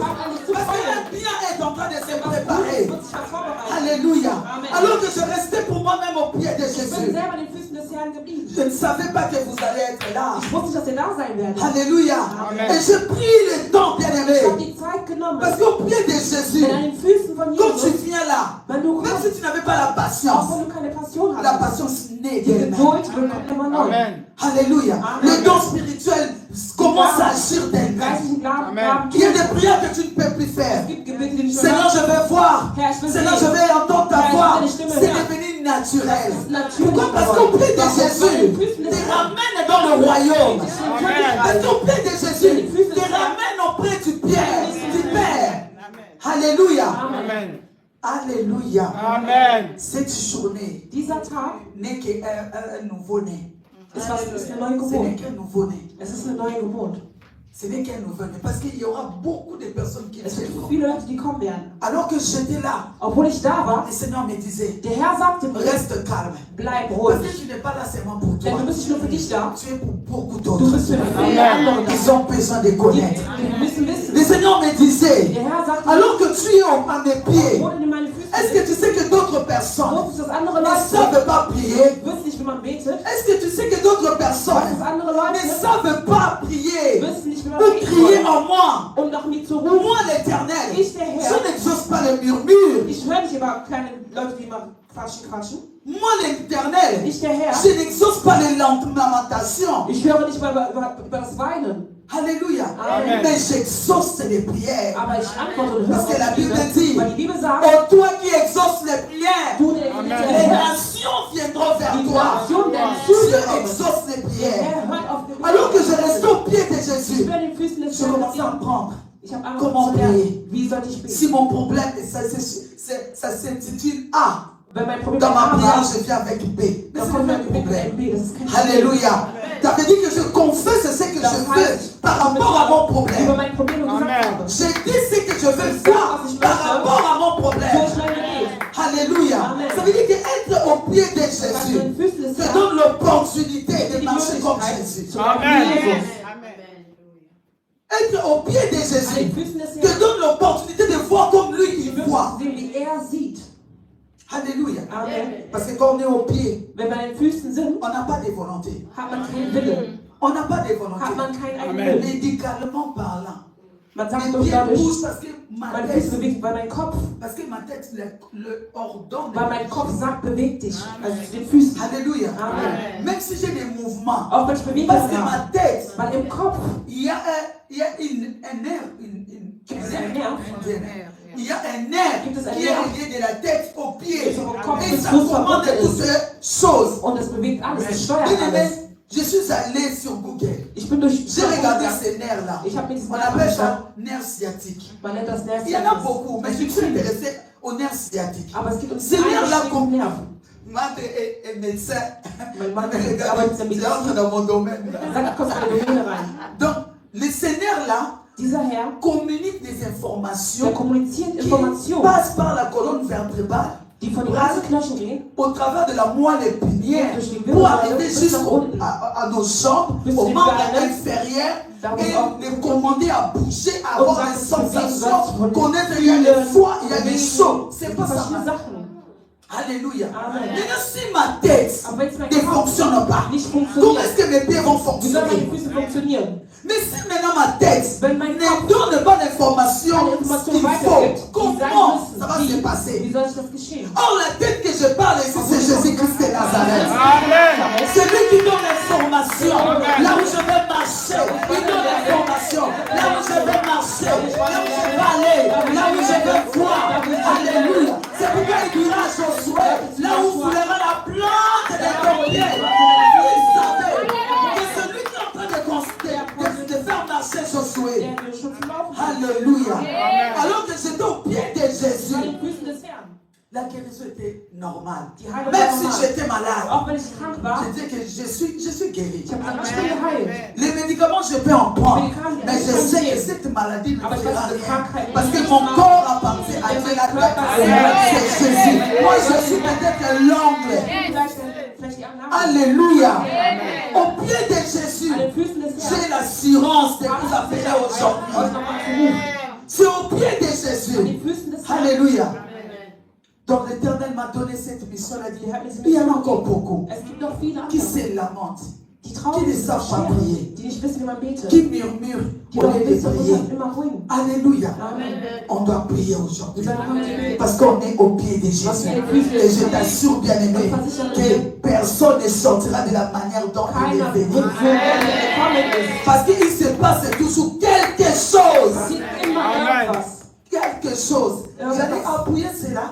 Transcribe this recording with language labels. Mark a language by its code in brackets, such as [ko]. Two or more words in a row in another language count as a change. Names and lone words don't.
[fr] Parce que le bien est en train de se préparer. Alléluia. Alors que je restais pour moi-même au pied de [de] Ich bin [fr] Jésus. [de] selber an den Füßen des Herrn geblieben. [fr] Je ne savais pas que vous allez être là. [de] Ich wusste nicht, dass ihr da sein werdet. [fr] Alléluia. Amen. Et j'ai pris le temps, [de] Ich habe [fr] bien-aimé. [de] die Zeit genommen. [fr] Parce qu'au pied de Jésus, [de] Denn an den Füßen von [fr] quand tu [de] Jesus, [fr] viens là, [de] wenn du [fr] même [de] kommst, [fr] si tu n'avais pas la [de] auch [fr] patience, [de] wenn du keine Passion [fr] la [de] hast, [fr] patience naît [de] die [fr] d'elle-même. [de] Geduld bekommt immer neu. [fr] Amen. Alléluia. Amen. Le don spirituel commence à agir [de] Die [fr] d'elle-même. [de] geistlichen Gaben [fr] Amen. [de] Gaben [fr] Il y a [de] tun. [fr] des prières que tu ne peux plus faire. [de] Es gibt Gebete, die nicht [fr] Seigneur, je veux voir. [de] Herr, ich will [fr] Seigneur, je [de] sehen. [fr] veux entendre ta [de] Herr, ich [fr] voix. [de] will deine Stimme [fr] C'est [de] hören. [fr] devenu naturel. [de] Natürlich [fr] Pourquoi? Parce qu'au pied de [de] Warum? Weil [fr] Jésus, [de] den Füßen des [fr] te [de] Herrn [fr] ramène dans le royaume. Amen. Parce qu'au pied de Jésus, te ramène auprès du Père. Alléluia. Amen. Alléluia. Amen. Cette journée [de] Dieser Tag [fr] n'est qu'un nouveau-né. [de] ist eine neue [fr] Ce n'est [de] Geburt. [fr] qu'un nouveau-né. [de] Es ist eine neue Geburt. [fr] Ce n'est qu'un nouveau-né. Parce qu'il y aura beaucoup de personnes qui [de] Es gibt [fr] viendront. [de] viele Leute, die kommen werden. [fr] Alors que j'étais là, [de] Obwohl ich da war, [fr] le Seigneur me disait, [de] der Herr sagte mir, [fr] reste calme. [de] bleib [fr] Parce [de] ruhig. [fr] que tu n'es pas là seulement pour [de] Denn [fr] toi. [de] du bist nicht nur für dich da, [fr] Tu es pour beaucoup [de] du [fr] d'autres. [de] bist für viele [fr] Amen. [de] andere da. [fr] Ils ont besoin de connaître. [de] Die müssen wissen. [fr] Le Seigneur me disait, [de] Der Herr sagte mir, [fr] alors que tu es à mes pieds, [de] wo denn in meine Füße [fr] est-ce que tu sais que d'autres personnes [de] wusstest, dass andere [fr] ne [de] Leute [fr] savent pas prier? [de] wissen nicht, wie man betet, [fr] Est-ce que tu sais que d'autres [de] weißt, [fr] personnes [de] dass andere [fr] ne [de] Leute [fr] savent pas prier [de] wissen nicht, wie man [fr] ou [de] beten [fr] crier [de] soll, [fr] en moi? [de] um nach mir zu rufen. [fr] Moi l'Éternel, [de] Ich, der Herr, [fr] je n'exauce pas le murmure. [de] ich höre nicht über kleine Leute, die immer quatschen. [fr] Moi l'Éternel, [de] Ich, der Herr, [fr] je n'exauce pas les lamentations. [de] ich höre nicht über das Weinen, [fr] Alléluia. Amen. Mais j'exauce les prières. [de] aber ich antworte und höre [fr] Parce que la [de] auf die [fr] Bible [de] Gebete. [fr] dit, [de] Weil die Bibel sagt, [fr] oh toi qui exauces les prières, [de] du, der [fr] Amen. les [de] Herr, [fr] nations viendront vers [de] die [fr] toi. [de] Nation der [fr] Tu [de] Zuhörer, [fr] exauces les [de] der [fr] prières. [de] Herr hört auf Gebete. [fr] Alors que je restais au pied de [de] Ich [fr] Jésus, [de] bin an den Füßen des [fr] je [de] Herrn [fr] commençais à [de] geblieben. [fr] apprendre. [de] Ich habe [fr] Comment [de] angefangen zu lernen, [fr] prier? [de] wie soll ich beten. [fr] Si mon problème, ça s'intitule A. [de] Wenn mein Problem [fr] Dans ma [de] A [fr] prière, [de] war, [fr] je viens avec B. Mais [de] dann [fr] c'est [de] kommt [fr] le [de] mein [fr] même [de] Gebet [fr] problème. [de] mit B. Das ist kein Problem. [fr] Alléluia. Ça veut dire que je confesse ce que je fais par rapport à mon [de] Über [fr] problème. [de] mein Problem gesagt [fr] Amen. [de] habe. [fr] Je dis ce que je veux faire par rapport à mon [de] So [fr] problème. [de] ist mein Gebet. [fr] Alléluia. Amen. Ça veut dire qu'être au pied de [de] Was an [fr] Jésus [de] den Füßen des [fr] te [de] Herrn [fr] donne l'opportunité de [de] die [fr] marcher comme [de] Möglichkeit [fr] Jésus. [de] zu laufen [fr] Amen. [de] wie Jesus. [fr] Être au pied de [de] An den [fr] Jésus [de] Füßen des [fr] te [de] Herrn [fr] donne l'opportunité de voir comme lui [de] die [fr] il voit. [de] Möglichkeit zu sehen, wie er sieht. [fr] Alléluia. Amen. Parce que quand on est au pied, [de] Wenn wir an den Füßen sind, [fr] on n'a pas de volonté. [de] hat man keinen Willen. [fr] On n'a pas de [de] Hat [fr] volonté. [de] man keinen eigenen [fr] Amen. [de] Willen. [fr] Médicalement parlant. [de] Man sagt [fr] Mes [de] durch [fr] pieds [de] dadurch, [fr] bougent parce que ma [de] meine Füße [fr] tête, [de] bewegt, weil mein Kopf, [fr] le ordonne. [de] weil mein Kopf sagt, beweg dich. Also zu den Füßen. [fr] Alléluia. Amen. Même si j'ai des mouvements, [de] Auch wenn ich Bewegung [fr] parce que [de] habe. [fr] ma tête, [de] Weil im Kopf [fr] il y a un nerf, [de] gibt es einen Nerv. [fr] il y a un nerf [de] Gibt es ein [fr] qui est [de] Nerv? [fr] relié de la tête aux pieds. [de] Ist vom Kopf [fr] Et [de] bis [fr] ça [de] Fuß [fr] commande [de] verbunden [fr] toutes [de] ist. [fr] ces choses. [de] Und es bewegt alles, es steuert [fr] Bien [de] alles. [fr] aimé, je suis allé sur Google. [de] Ich bin durch [fr] J'ai regardé ces nerfs-là. [de] Ich habe mir diesen [fr] On [de] Nerv [fr] appelle [de] angeschaut. [fr] ça nerf sciatique. [de] Man nennt das Nerv. [fr] Il y en a beaucoup, mais [de] Es [fr] je [de] gibt [fr] suis [de] viele. [fr] intéressé au nerf sciatique. [de] Aber es gibt uns [fr] Ces nerfs-là, [de] einen [fr] comme [de] Nerv. [fr] Madre est médecin. [de] Mein Mann [fr] C'est [de] arbeitet in der [fr] entre [de] Medizin. [fr] dans mon domaine. [de] Sagt, kommt in die Domäne rein. [fr] Donc, ces nerfs-là [de] Dieser Herr, [fr] communiquent des [de] der [fr] informations [de] kommuniziert [fr] qui [de] Informationen, [fr] passent par la colonne vertébrale [de] die von den ganzen Knochen gehen, [fr] au travers de la moelle épinière [de] durch die [fr] pour [de] Wirbelsäule [fr] arriver [de] bis nach unten. [fr] à nos jambes, [de] Bis [fr] aux [de] zu den [fr] membres [de] Beinen. [fr] inférieurs [de] Da wo [fr] et [de] auch [fr] les commander à bouger, à avoir [de] sagt, [fr] des [de] es bewegen [fr] sensations, [de] soll, [fr] connaître il y a des fois, il y a des [de] bewegen, [fr] choses. C'est pas ça. [de] verschiedene Sachen. [fr] Alléluia. Amen. Maintenant, si ma tête [de] Aber wenn es mein [fr] ne [de] Kopf [fr] fonctionne pas, [de] nicht [fr] comment [de] funktioniert, [fr] est-ce que mes pieds vont [de] wie sollen [fr] fonctionner? [de] meine Füße funktionieren? [fr] Mais si maintenant ma tête [de] Wenn mein [fr] ne [de] Kopf [fr] donne pas l'information [de] keine Information [fr] qu'il [de] weitergibt, [fr] faut, [de] die sein [fr] comment [de] müssen, [fr] ça va se passer? [de] wie soll sich das geschehen? [fr] Or, la tête que je parle ici, c'est Jésus-Christ de Nazareth. Amen. C'est lui qui donne l'information. Là où je vais marcher, il donne l'information. Là où je vais marcher, là où je vais aller, là où je vais voir. Alléluia. C'est pourquoi il dira à Josué, là où vous verrez la plante de ton pied. Il savait que celui qui est en train de faire marcher Josué. [de] Der den Schutz im Laufen hat. [fr] Alléluia. Alors que j'étais au pied de [de] Bei [fr] Jésus, [de] den Füßen des Herrn. [fr] la guérison était normale. [de] Die Heilung [fr] Même [de] war [fr] si [de] normal. [fr] j'étais malade, [de] Auch wenn ich krank war, [fr] je dis que je suis guéri. [de] ich habe gesagt, ich bin geheilt. [fr] Les médicaments, je peux en prendre. Médicaments, Mais je je sais peux que cette maladie ne [de] Aber ich [fr] fera [de] weiß, diese [fr] rien. [de] Krankheit [fr] Parce que [de] nicht [fr] mon [de] macht. [fr] corps appartient à Dieu. La tête, c'est Jésus. Moi, je suis peut-être l'ongle. [de] Vielleicht die anderen. [fr] Alléluia. Au pied de Jésus, [de] An den Füßen des Herrn. [fr] j'ai l'assurance de vous appeler aujourd'hui. [de] Euch nochmal zu rufen. [fr] C'est au pied de [de] An [fr] Jésus. [de] den Füßen des Herrn. [fr] Alléluia. Donc l'Éternel m'a donné cette mission. Il a dit, il y en a encore beaucoup [de] Es gibt noch viele [fr] qui [de] andere, [fr] se lamentent, [de] die [fr] qui [de] traurig [fr] ne [de] sind, [fr] savent pas prier, [de] die nicht wissen, wie man betet, [fr] qui murmurent [de] die [fr] au [de] noch [fr] lieu de [de] wissen, wo [fr] prier. [de] man immer ruhen. [fr] Alléluia. Amen. On doit prier aujourd'hui. [de] Wir sollen heute beten. [fr] Parce qu'on est au pied de Jésus. Et je t'assure, bien-aimé, que personne ne sortira de la manière dont il [de] Keiner [fr] est [de] wird [fr] venu. [de] so, wie er gekommen ist. [fr] Parce qu'il se passe toujours quelque chose. [de] Es sieht immer [fr] Amen. [de] irgendwas. [fr] Quelque chose. J'allais appuyer cela